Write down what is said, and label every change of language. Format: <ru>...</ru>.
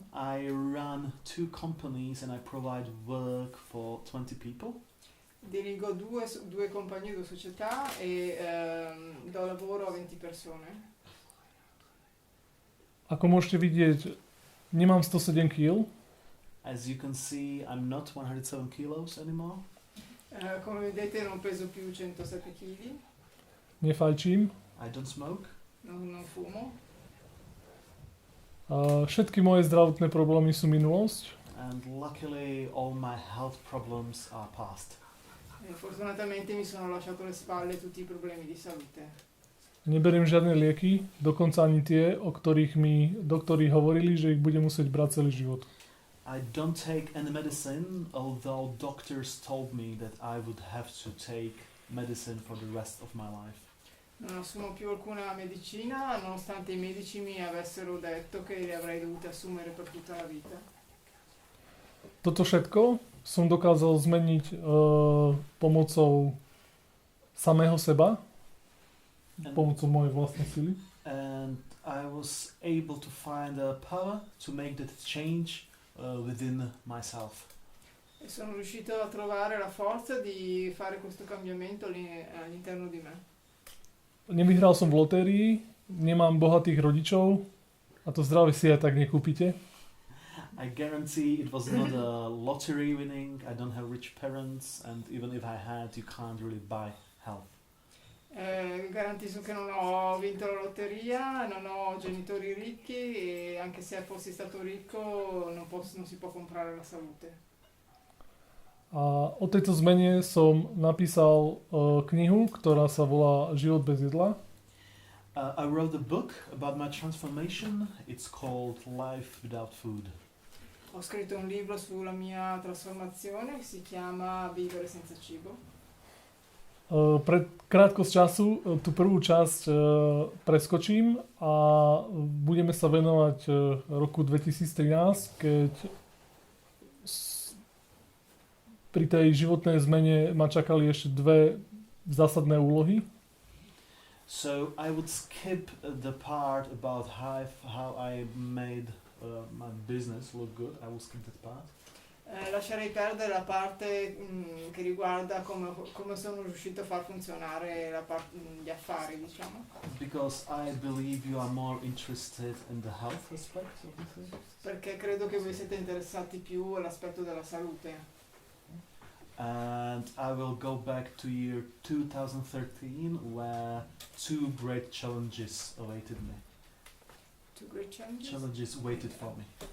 <en>I run 2 companies and I provide work for 20 people.</en> <it>Dirigo due compagnie, 2 società e do lavoro a 20 persone.</it> <sk>Ako môžete vidieť, nemám 107 kg.</sk> <en>As you can see, I'm not 107 kilos anymore.</en> <it>Come vedete non peso più 107 kg,</it> <sk>Nefajčím.</sk> <en>I don't smoke.</en> <it>non fumo.</it> <sk>Všetky moje zdravotné problémy sú minulosť.</sk> <en>And luckily, all my health problems are past.</en> <it>E fortunatamente mi sono lasciato alle spalle tutti i problemi di salute.</it> <sk>Neberiem žiadne lieky, dokonca ani tie, o ktorých mi doktori hovorili, že ich budem musieť brať celý život.</sk> <en>I don't take any medicine, although doctors told me that I would have to take medicine for the rest of my life.</en> <it>Non assumo più alcuna medicina, nonostante i medici mi avessero detto che le avrei dovute assumere per tutta la vita.</it> <sk>Toto všetko som dokázal zmeniť pomocou samého seba, pomocou mojej vlastnej sily.</sk> <en>And I was able to find a power to make that change within myself.</en> <it>E sono riuscito a trovare la forza di fare questo cambiamento all'interno di me.</it> <sk>Nevyhral som v lotérii, nemám bohatých rodičov a to zdravie si aj tak nekúpite.</sk> <en>I guarantee it was not a lottery winning, I don't have rich parents, and even if I had, you can't really buy health.</en> <it>Garantisco che non ho vinto la lotteria, non ho genitori ricchi e anche se fossi stato ricco non si può comprare la salute.</it> <sk>A o tejto zmene som napísal knihu, ktorá sa volá Život bez jedla.</sk> <en>I wrote a book about my transformation. It's called Life Without Food.</en> <it>Ho scritto un libro sulla mia trasformazione che si chiama Vivere senza cibo.</it> <sk>Pre krátkosť času tú prvú časť preskočím a budeme sa venovať roku 2013, keď pri tej životnej zmene ma čakali ešte dve zásadné úlohy.</sk> <en>So I would skip the part about how I made my business look good. I will skip that part.</en> <it>Lascerei perdere la parte che riguarda come sono riuscito a far funzionare gli affari, diciamo.</it> <en>Because I believe you are more interested in the health aspect of the thing.</en> <it>Perché credo che voi siete interessati più all'aspetto della salute.</it> <en>And I will go back to year 2013 where two great challenges awaited me. Two great challenges? Challenges waited for me.</en>